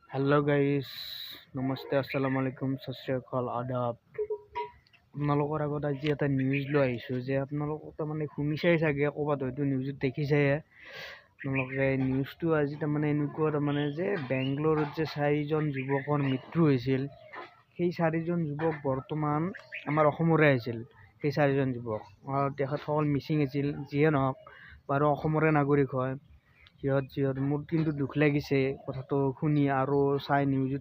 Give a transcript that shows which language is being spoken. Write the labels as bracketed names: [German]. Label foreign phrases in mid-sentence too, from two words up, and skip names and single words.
[English] hello guys [Assamese] नमस्ते [Arabic] السلام عليكم [Punjabi] ਸਤ ਸ੍ਰੀ ਅਕਾਲ [Assamese] आदाब আপোনালোকৰ আগত আজি এটা নিউজ লৈ আহিছোঁ যে আপোনালোক তাৰমানে শুনিছেই চাগে ক'ৰবাত হয়তো নিউজত দেখিছেই আপোনালোকে নিউজটো আজি তাৰমানে এনেকুৱা তাৰমানে যে বেংগলোৰত যে 4জন যুৱকৰ মৃত্যু হৈছিল সেই 4জন যুৱক বৰ্তমান আমাৰ অসমৰে আছিল সেই 4জন যুৱক তেখেতসকল মিচিং আছিল যিয়ে নহওক বাৰু অসমৰে নাগৰিক হয় সিহঁত মোৰ কিন্তু দুখ লাগিছে কথাটো শুনি আৰু চাই নিউজত